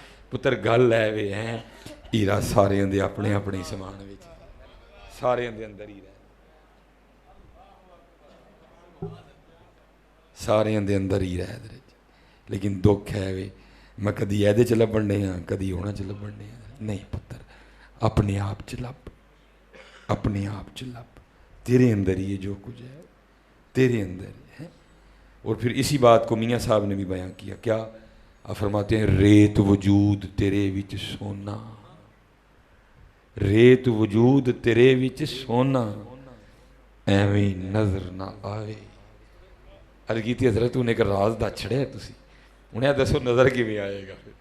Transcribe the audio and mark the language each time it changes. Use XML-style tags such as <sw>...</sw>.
<pa>پتر گل ہے وے, ہیرا سارے دے اپنے اپنے سامان وچ, سارے دے اندر ہی رہے, سارے دے اندر ہی رہے. لیکن دکھ ہے وے, میں کدی ایدے چ لبن دے ہاں, کدی ہونا چ لبن دے ہاں. نہیں پتر, اپنے آپ چ لب, اپنے آپ چ لب, تیرے اندر ہی جو کچھ ہے تیرے اندر ہے.</pa> <ur>اور پھر اسی بات کو میاں صاحب نے بھی بیان کیا. کیا آپ فرماتے ہیں</ur> <pa>ریت وجود تیرے وچ سونا, ریت وجود تیرے وچ سونا, ایویں نظر نہ آئے. عرض کیتی حضرت انہیں ایک راز دا چھڑے تسی, انہیں دسو نظر کیویں آئے گا.</pa>